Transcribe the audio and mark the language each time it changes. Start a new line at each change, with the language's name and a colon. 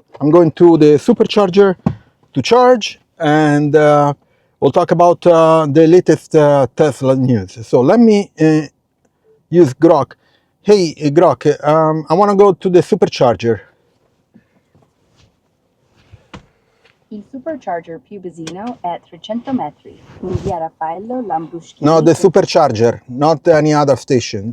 English: I'm going to the Supercharger to charge, and we'll talk about the latest Tesla news. So let me use Grok. Hey Grok, I want to go to the Supercharger.
Italian: Il Supercharger più vicino è 300 metri, in via Raffaello Lambruschi.
English: No, the Supercharger, not any other station.